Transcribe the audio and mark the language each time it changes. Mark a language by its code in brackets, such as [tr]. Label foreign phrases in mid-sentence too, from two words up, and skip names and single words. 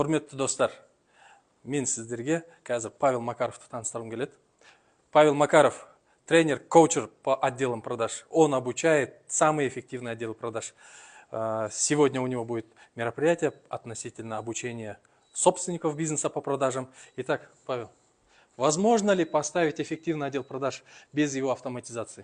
[kk] Құрметті достар, мен сіздерге қазір Павел Макаровты таныстырғым келеді. [ru] Павел Макаров – тренер-коучер по отделам продаж. Он обучает самые эффективные отделы продаж. Сегодня у него будет мероприятие относительно обучения собственников бизнеса по продажам. Итак, Павел, возможно ли поставить эффективный отдел продаж без его автоматизации?